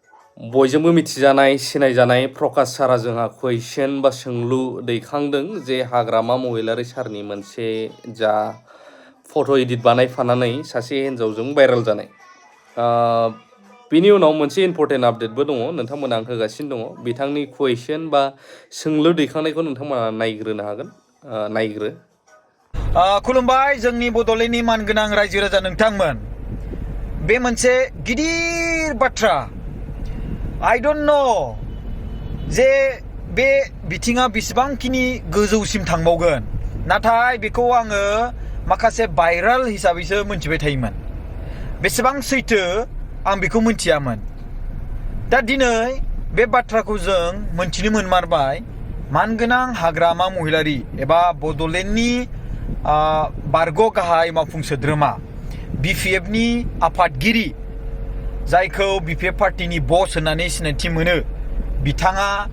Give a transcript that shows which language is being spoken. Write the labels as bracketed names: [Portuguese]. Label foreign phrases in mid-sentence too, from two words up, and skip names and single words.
[Bodo] बयजोंबो मिथिजानाय सिनायजानाय प्रकाश सारा जोंहा कुइसन बा सोंलु दैखांदों जे हाग्रामा महिलारि सारनि मोनसे जा फट' एडिट बानायफानानै सासे हिन्जावजों भाइरेल जानाय बिनि उनाव मोनसे इम्पर्टेन्ट आपडेटबो दङ नोंथांमोना आं होगासिनो दङ बिथांनि कुइसन बा सोंलु दैखांनायखौ नोंथांमोना नायग्रोनो हागोन नायग्रो खुलुमबाय जोंनि बड'लेण्डनि मानगोनां रायजो राजा नोंथांमोन बे मोनसे गिदिर बाथ्रा [English] I don't know [Bodo] जे बे बिथिङा बेसेबांखिनि गोजौसिम थांबावगोन नाथाय बेखौ आङो माखासे भाइराल हिसाबैसो मोनथिबाय थायोमोन बेसेबां सैथो आं बेखौ मोनथियामोन दा दिनै बे बाथ्राखौ जों मोनथिनो मोनमारबाय मानगोनां हाग्रामा महिलारि एबा बड'लेण्डनि बारग' गाहाय मावफुं सोद्रोमा BPFनि आफादगिरि जायखौ BPF पार्टिनि बस होननानै सिनायथि मोनो बिथाङा